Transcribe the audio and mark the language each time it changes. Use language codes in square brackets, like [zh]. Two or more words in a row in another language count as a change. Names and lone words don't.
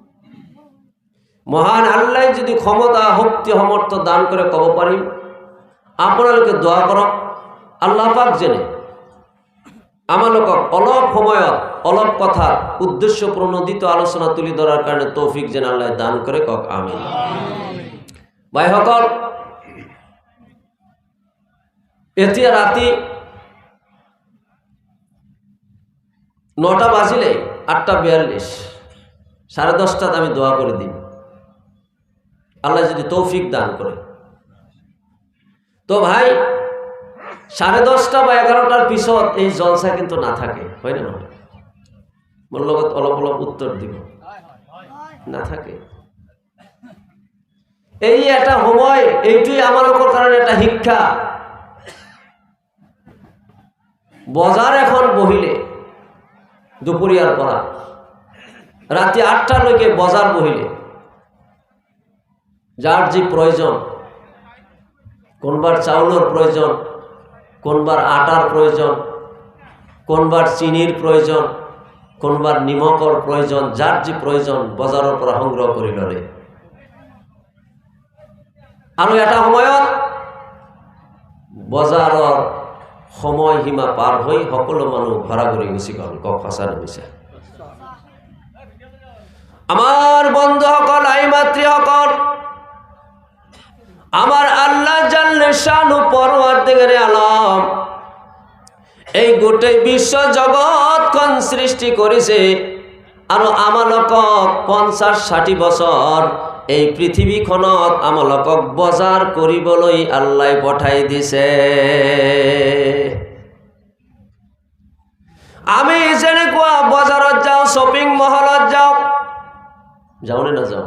[as] মহান আল্লাহ যদি ক্ষমতা শক্তি সমৰ্থ দান কৰে ক'ব পাৰিম আপোনালোকে দোয়া কৰক আল্লাহ পাক যেনে আমালোকক অলপ সময়ত অলপ কথা উদ্দেশ্য প্ৰণোদিত আলোচনা তুলি ধৰাৰ কাৰণে তৌফিক যেন আল্লাহ দান কৰে কক আমিন ভাইসকল এতিয়া ৰাতি 9টা বাজিলে 8:42 10:30 আমি দোয়া করে দিই আল্লাহ যদি তৌফিক দান করে তো ভাই 10:30 বা 11টার পিছত এই জলসা কিন্তু না থাকে হয় না নহয় মোৰ লগত অলপ অলপ উত্তৰ দিব না থাকে এই এটা সময় এইটোই আমালোকৰ কাৰণে এটা শিক্ষা বজাৰ এখন বহিলে দুপৰীয়াৰ পৰা ৰাতি 8টালৈকে বজাৰ বহিলে যাৰ যি প্ৰয়োজন কোনবাৰ চাউলৰ প্ৰয়োজন কোনবার আটার প্রয়োজন, কোনবার চিনির প্ৰয়োজন, কোনবার নিমকৰ প্ৰয়োজন, যাৰ যি প্ৰয়োজন বজাৰৰ পৰা সংগ্ৰহ কৰি ললে। আৰু এটা সময়ত বজাৰৰ সময়সীমা পাৰ হৈ সকলো মানুহ ঘৰা ঘৰি গুচি গ'ল। কওক সঁচা নে মিছা? আমার বন্ধুসকল, আই মাতৃসকল, আমার আল্লাহ [ar] جل شأنه [fa] پروردگار عالم [as] এই গোটেই বিশ্ব জগতখন সৃষ্টি কৰিছে আৰু আমালোকক 50-60 বছৰ এই পৃথিৱীখনত আমালোকক বজাৰ কৰিবলৈ আল্লাহ পঠাই দিছে। আমি যেনেকুৱা বজাৰত যাওঁ, [en] shopping mall [as] যাওঁ, যাওঁ নে নাযাওঁ?